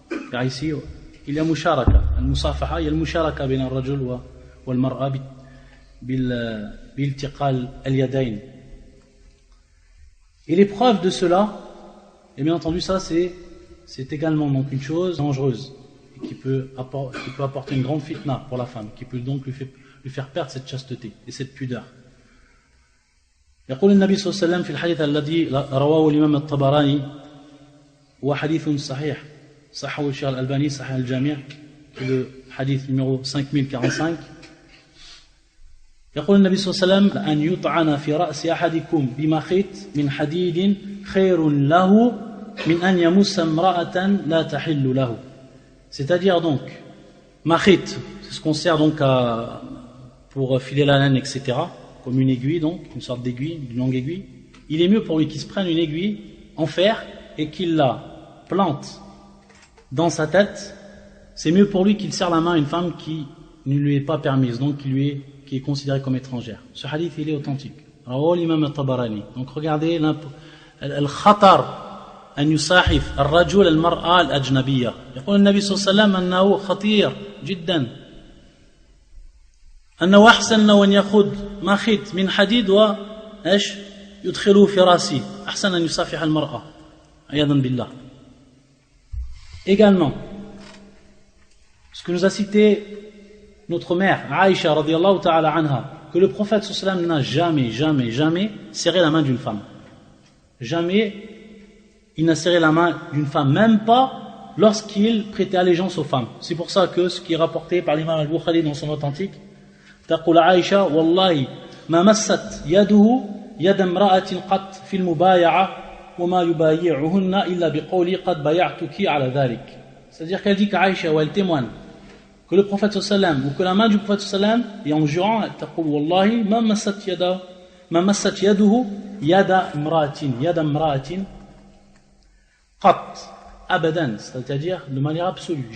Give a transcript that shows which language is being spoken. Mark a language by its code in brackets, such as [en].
[fr] Car ici, il y a musharaka. Al-musafaha, il y a le musharaka [ar] bin al-rajul wa al-mar'a bil-tiqal al-yadayn. [fr] Et les preuves de cela, et bien entendu, ça c'est également donc une chose dangereuse et qui peut apporter une grande fitna pour la femme, qui peut donc lui faire perdre cette chasteté et cette pudeur. [ar] يقول النبي صلى الله عليه وسلم في الحديث الذي رواه الإمام الطبراني هو حديث صحيح صححه الشيخ الألباني صحيح الجامع [fr] le hadith numéro 5045 [ar] يقول النبي صلى الله عليه وسلم أن يطعن في رأس أحدكم بمخيط من حديد خير له من أن يمس امرأة لا تحل له. [fr] C'est-à-dire donc makhit, c'est ce qu'on sert donc pour filer la laine, etc., comme une aiguille, donc une sorte d'aiguille, une longue aiguille. Il est mieux pour lui qu'il se prenne une aiguille en fer et qu'il la plante dans sa tête. C'est mieux pour lui qu'il serre la main à une femme qui ne lui est pas permise, donc qui lui est qui est considérée comme étrangère. Ce hadith, il est authentique. Rawahu l'imam al-Tabarani. Donc regardez [ar] الخطر أن يصاحب الرجل المرأة الأجنبية. يقول النبي صلى الله عليه وسلم أنه خطير جدا، أنه أحسن له أن يأخذ مخيط من حديد وإيش يدخله في رأسه أحسن أن يصافح المرأة عياذا بالله. [fr] Également, ce que nous a cité notre mère Aïcha radiyallahu ta'ala anha, que le prophète sallallahu alayhi wa sallam n'a jamais serré la main d'une femme. Jamais il n'a serré la main d'une femme, même pas lorsqu'il prêtait allégeance aux femmes. C'est pour ça que ce qui est rapporté par l'imam al-Bukhari dans son authentique, [ar] تقول عائشة والله ما مست يده يد امرأة قط في المبايعة وما يبايعهن إلا بقولي قد بايعتك على ذلك. [fr] C'est-à-dire qu'elle dit qu'Aïcha, ou elle témoigne que le prophète sallam, ou que la main du prophète sallam, et en jurant, elle تقول [ar] والله ما مست يده يد امرأة قط [fr] abadan, c'est-à-dire de manière absolue.